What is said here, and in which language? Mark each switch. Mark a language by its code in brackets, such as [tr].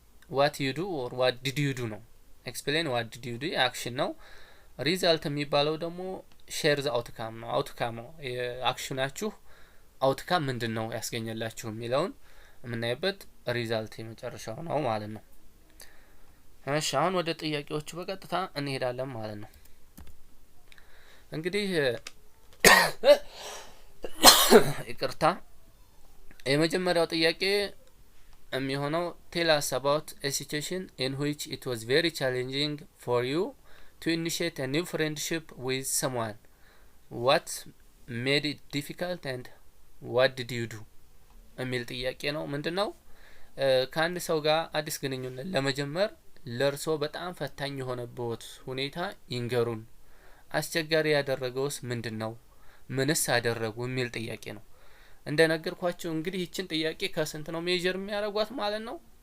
[en] what you do or what did you do [am] ነው። [en] explain what did you do [am] አክሽን ነው። ሪዛልት የሚባለው ደግሞ ሼር ዘ አውትካም ነው። አውትካም የአክሽናችሁ አውትካም ምንድነው ያስገኘላችሁ የሚለውን የምናይበት ሪዛልት የመጨረሻው ነው ማለት ነው። እሺ አሁን ወደ ጥያቄዎቹ በቀጥታ እንሄዳለን ማለት ነው። እንግዲህ ይቅርታ የመጀመሪያው ጥያቄ የሚሆነው [en] tell us about a situation in which it was very challenging for you to initiate a new friendship with someone. What made it difficult and what did you do? [am] የሚል ጥያቄ ነው። ምንድነው ከአንድ ሰው ጋር አዲስ ግንኙነት ለመጀመር ለርሶ በጣም ፈታኝ የሆነበት ሁኔታ ይንገሩን። አስቸጋሪ ያደረገውስ ምንድነው? ምንስ አደረጉ? የሚል ጥያቄ ነው። እንደነገርኳችሁ እንግዲህ ይችን ጥያቄ ከስንት ነው ሜጀር የሚያደርጓት ማለት ነው?